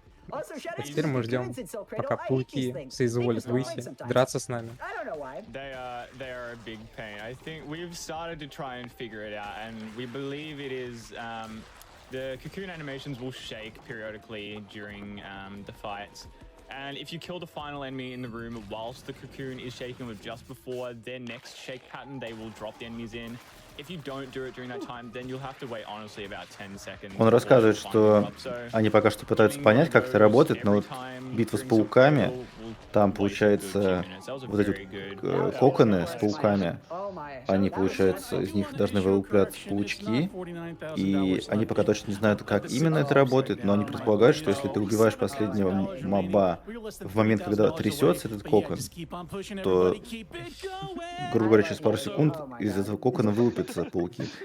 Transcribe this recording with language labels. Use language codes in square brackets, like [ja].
[ru] А теперь мы ждем, пока пауки соизволят выйти, драться с нами. [en] They are a big pain. I think we've started to try and figure it out, and we believe it is the cocoon animations will shake periodically during the fights. And if you kill the final enemy in the room whilst the cocoon is shaking with just before their next shake pattern, they will drop the enemies in. If you don't do it during that time, then you'll have to wait honestly about 10 seconds. [ru] Он рассказывает, что они пока что пытаются понять, как это работает, но вот битва с пауками, там, получается, вот эти вот коконы с пауками, они, получается, из них должны вылупляться паучки, и они пока точно не знают, как именно это работает, но они предполагают, что если ты убиваешь последнего моба в момент, когда трясется этот кокон, то, грубо говоря, через пару секунд из этого кокона вылупятся пауки.